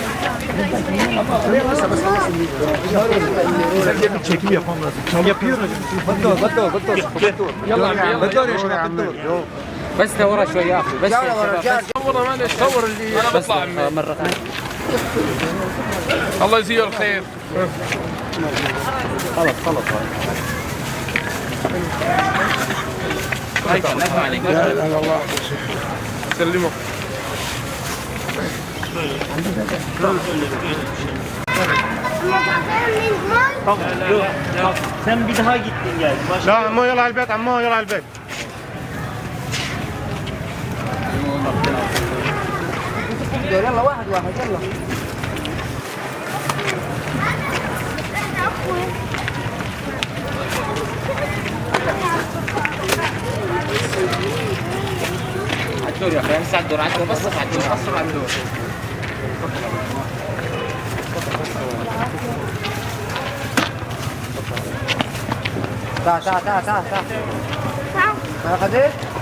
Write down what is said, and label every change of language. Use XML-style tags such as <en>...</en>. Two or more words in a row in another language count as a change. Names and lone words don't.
<tr>Çekim yapmam lazım. Yapıyorum.</tr> <ar>بس ورا شوي يا اخي بس والله معلش صور اللي انا بطلع مرة الله يجزيه الخير. خلاص الله سلمه.</ar> <tr>Tamam, yok. Sen bir daha gittin geldin.</tr> <ar>لا عمو يلا على البيت عمو يلا على البيت. يلا واحد يلا عالدور يا اخي امسك عالدور بس عالدور تعال ما خدت</ar>